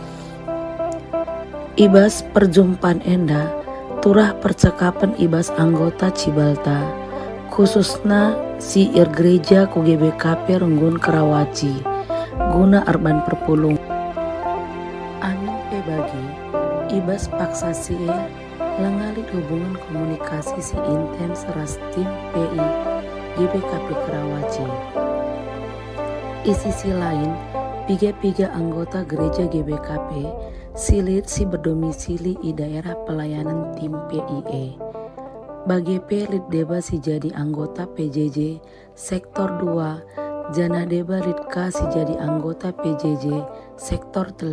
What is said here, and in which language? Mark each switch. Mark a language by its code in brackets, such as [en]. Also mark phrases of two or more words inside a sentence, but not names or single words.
[btx] Ibas perjumpaan enda, turah percakapan ibas anggota Cibalta, khususnya si gereja ku GBKP Renggun Karawaci, guna arban perpulung. Anu bagi ibas paksa si lengalit hubungan komunikasi si intens ras tim PI GBKP Karawaci. [id] Di sisi lain, [btx] piga anggota gereja GBKP silit si [id] berdomisili di daerah pelayanan tim PIE. [btx] Bagi pelit deba si jadi anggota PJJ sektor 2, jana deba litka si jadi anggota PJJ sektor 3.